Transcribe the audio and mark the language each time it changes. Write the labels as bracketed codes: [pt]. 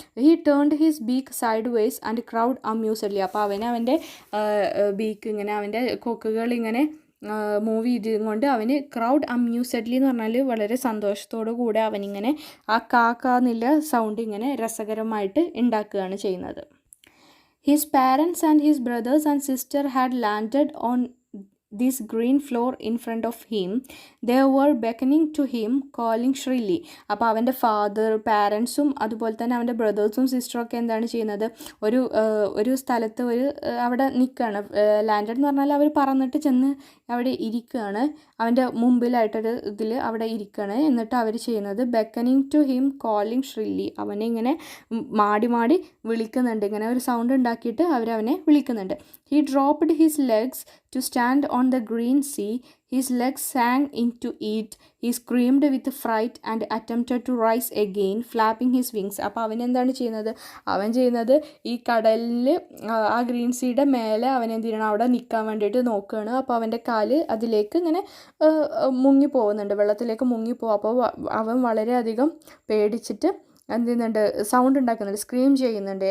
[en] He turned his beak sideways and crowed amusedly. [ml] അപ്പോൾ അവൻ്റെ beak ഇങ്ങനെ, അവൻ്റെ കൊക്കുകൾ ഇങ്ങനെ മൂവ് ചെയ്തുകൊണ്ട് അവന് ക്രൗഡ് അമ്യൂസഡ്ലി എന്ന് പറഞ്ഞാൽ വളരെ സന്തോഷത്തോടു കൂടെ അവനിങ്ങനെ ആ എന്നുള്ള സൗണ്ട് ഇങ്ങനെ രസകരമായിട്ട് ഉണ്ടാക്കുകയാണ് ചെയ്യുന്നത്. [en] His parents and his brothers and sister had landed on this green floor in front of him. They were beckoning to him, calling shrilly. [ml] അപ്പോൾ അവൻ്റെ പാരൻസും അതുപോലെ തന്നെ അവൻ്റെ ബ്രദേഴ്സും സിസ്റ്ററും ഒക്കെ എന്താണ് ചെയ്യുന്നത്, ഒരു സ്ഥലത്ത് അവിടെ നിൽക്കുകയാണ്. ലാൻഡഡ് എന്ന് പറഞ്ഞാൽ അവർ പറന്നിട്ട് ചെന്ന് അവിടെ ഇരിക്കുകയാണ്. അവൻ്റെ മുമ്പിലായിട്ടൊരു ഇതിൽ അവിടെ ഇരിക്കുകയാണ്. എന്നിട്ട് അവർ ചെയ്യുന്നത് [en] Beckoning to him, calling shrilly. [ml] അവനെ ഇങ്ങനെ മാടി വിളിക്കുന്നുണ്ട്. ഇങ്ങനെ ഒരു സൗണ്ട് ഉണ്ടാക്കിയിട്ട് അവനെ വിളിക്കുന്നുണ്ട്. [en] He dropped his legs to stand on the green sea. His legs sank into it. He screamed with fright and attempted to rise again, flapping his wings. [ml] അപ്പോൾ അവൻ എന്താണ് ചെയ്യുന്നത്, ഈ കടലിൽ ആ ഗ്രീൻ സീയുടെ മേലെ അവൻ എന്ത് ചെയ്യണം, അവിടെ നിൽക്കാൻ വേണ്ടിയിട്ട് നോക്കുകയാണ്. അപ്പോൾ അവൻ്റെ കാല് അതിലേക്ക് ഇങ്ങനെ മുങ്ങിപ്പോകുന്നുണ്ട്, വെള്ളത്തിലേക്ക് മുങ്ങിപ്പോകും. അപ്പോൾ അവൻ വളരെയധികം പേടിച്ചിട്ട് എന്ത് ചെയ്യുന്നുണ്ട്, സൗണ്ട് ഉണ്ടാക്കുന്നുണ്ട്, സ്ക്രീം ചെയ്യുന്നുണ്ട്.